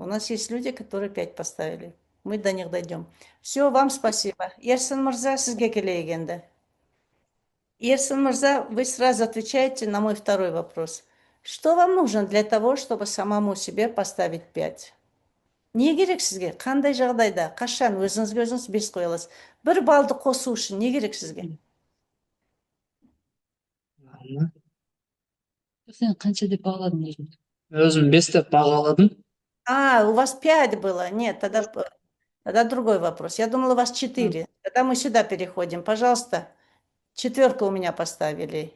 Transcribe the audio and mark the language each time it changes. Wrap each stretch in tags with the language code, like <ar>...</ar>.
<ru>У нас есть люди, которые 5 поставили. Мы до них дойдем. Все, вам спасибо. Ерсин Мурза,</ru> <kk>сизге келегенде.</kk> <ru>Ерсин Мурза, вы сразу отвечаете на мой второй вопрос. Что вам нужно для того, чтобы самому себе поставить 5?</ru> <kk>Не керек сізге? Қандай жағдайда? Қашан өзіңізге өзіңіз 5 қоя аласыз? 1 балды қосу үшін не керек сізге? Сен қанша деп бағаладың өзіңді? Өзім 5 деп бағаладым.</kk> <ru>А, у вас 5 было? Нет, тогда другой вопрос. Я думала, у вас 4. Тогда мы сюда переходим. Пожалуйста, 4 у меня поставили.</ru>